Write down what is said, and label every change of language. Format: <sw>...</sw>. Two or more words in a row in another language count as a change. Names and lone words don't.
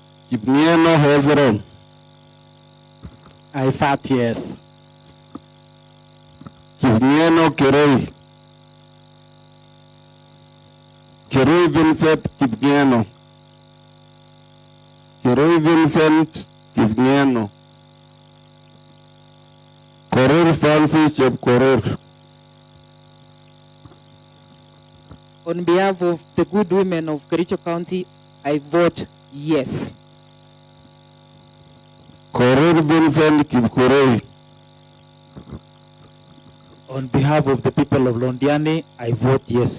<en>Kipngeno Hezron. I vote yes. Kipngeno Keroi. Keroi Vincent Kipngeno. Keroi Vincent Kipngeno. Korir Francis Chepkorir. On behalf of the good women of Kericho County, I vote yes. Korir Vincent Kipkurei. On behalf of the people of Londiani, I vote yes.</en>